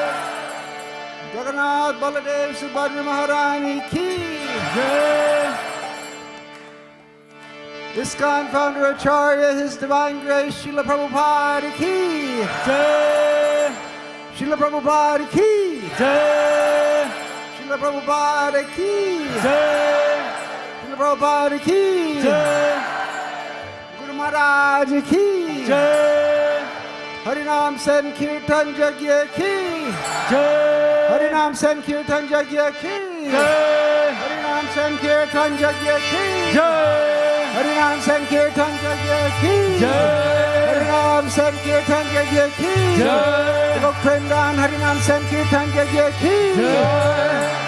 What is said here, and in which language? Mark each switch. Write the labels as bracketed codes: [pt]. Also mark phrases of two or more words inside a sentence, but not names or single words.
[hi] जगन्नाथ बलदेव सुभद्रा महारानी की. Jai. [en] ISKCON founder Acharya, His Divine Grace Srila Prabhupada ki. [hi] जय। श्रील प्रभुपाद की. जय। श्रील प्रभुपाद की. Jai. प्रभुपाद की जय, गुरु महाराज की जय, हरिनाम संकीर्तन यज्ञ की जय, हरिनाम संकीर्तन यज्ञ की जय, हरिनाम संकीर्तन यज्ञ की जय, हरिनाम संकीर्तन यज्ञ की जय, हरिनाम संकीर्तन यज्ञ की जय, लोक प्रेमदान हरिनाम संकीर्तन यज्ञ की जय.